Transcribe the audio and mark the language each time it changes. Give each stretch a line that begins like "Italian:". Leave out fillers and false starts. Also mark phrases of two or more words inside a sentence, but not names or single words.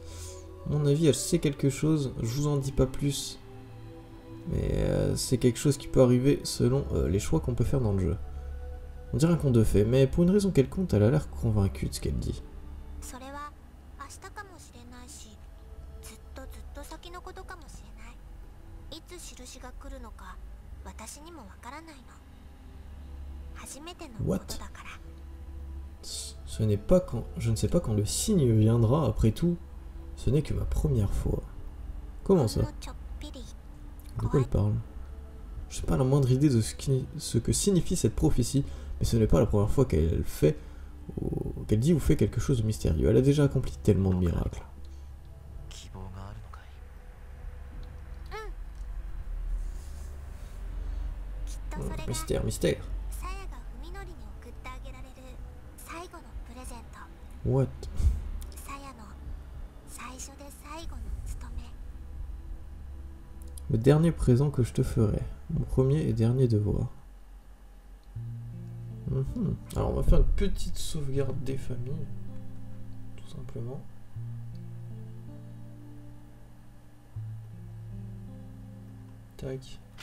French: À mon avis, elle sait quelque chose, je vous en dis pas plus, mais c'est quelque chose qui peut arriver selon les choix qu'on peut faire dans le jeu. On dirait un conte de fées, mais pour une raison quelconque, elle a l'air convaincue de ce qu'elle dit.
Japanese: それは明日かもしれないし、ずっと先のことかもしれない。いつ印が来るのか私にもわからないの。初めてのことだから。
French: Ce n'est pas quand, je ne sais pas quand le signe viendra, après tout, ce n'est que ma première fois. Comment
Japanese: ほ
French: ça?
Japanese: んのちょっぴり
French: De quoi elle parle? Je n'ai pas la moindre idée de ce que signifie cette prophétie, mais ce n'est pas la première fois qu'elle qu'elle dit ou fait quelque chose de mystérieux. Elle a déjà accompli tellement de miracles.
Japanese: 希望があるのかい。きっとそれが
French: Mystère, mystère.
Japanese: さやが文則に送ってあげられる最後のプレゼント。
English: What?
Japanese: さやの最初で最後の務め。
French: Le dernier présent que je te ferai. Mon premier et dernier devoir. Mhm. Alors on va faire une petite sauvegarde des familles. Tout simplement. Tac.